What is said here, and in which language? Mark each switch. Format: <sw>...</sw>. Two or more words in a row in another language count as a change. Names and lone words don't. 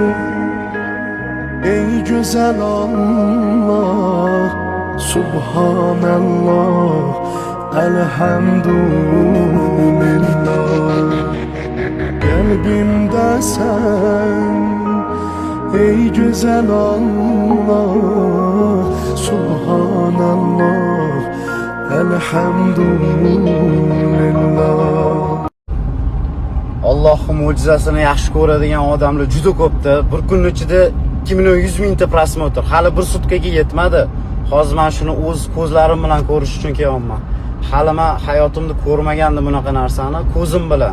<tr>ey güzel Allah, Subhanallah, elhamdülillah. Kalbimde sen ey güzel Allah, Subhanallah, elhamdülillah.</tr> <uz>Allohning mo'jizasini yaxshi ko'radigan odamlar juda ko'pda. Bir kun ichida 2 million 100 mingta prosmotr. Hali bir sutkaga yetmadi. Hozir men shuni o'z ko'zlarim bilan ko'rish uchun kelyapman. Hali men hayotimda ko'rmagandim bunaqa narsani, ko'zim bilan.</uz>